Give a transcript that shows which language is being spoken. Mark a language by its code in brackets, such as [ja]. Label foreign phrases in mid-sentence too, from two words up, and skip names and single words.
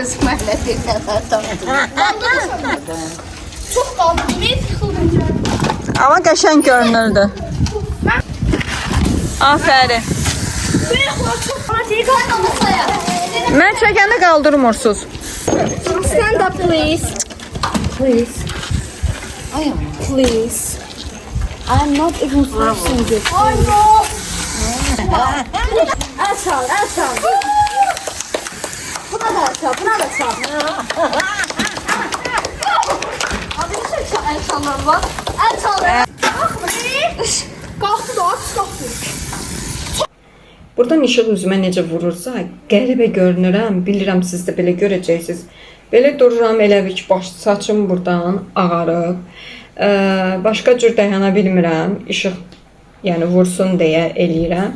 [az] Çox qaldı. Niyə yıxıldın? Ama qəşəng görünürdü. Aferin. Mən çəkəndə qaldırmırsınız. [en] Stand up, please. Please. Please. I'm not even forcing you. Oh no! [az] El çal, el çal. Buna da çal, buna da çal. [tr] Abi ne çal, el çallar var. El çal. [az] Qalxdı da, qalxdı. Buradan işıq üzümə necə vurursa, qəribə görünürəm. Bilirəm siz də belə görəcəksiniz. Belə dururam, elə bir ki, saçım buradan ağarıb. Başqa cür dayana bilmirəm. İşıq yəni vursun deyə eləyirəm.